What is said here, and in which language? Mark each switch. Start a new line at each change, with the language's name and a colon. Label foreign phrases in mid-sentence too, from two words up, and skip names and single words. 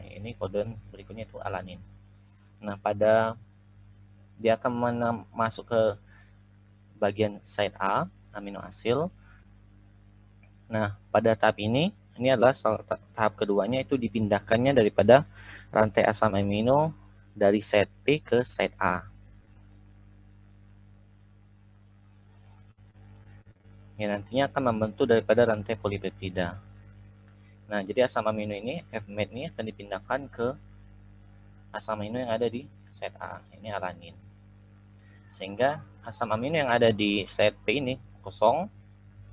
Indonesian: Ini kodon berikutnya itu alanin. Nah, pada dia akan masuk ke bagian site A, amino asil. Nah, pada tahap ini adalah tahap keduanya, itu dipindahkannya daripada rantai asam amino dari site P ke site A. Yang nantinya akan membentuk daripada rantai polipeptida. Nah, jadi asam amino ini, FMET ini akan dipindahkan ke asam amino yang ada di site A, ini alanin. Sehingga asam amino yang ada di site P ini kosong.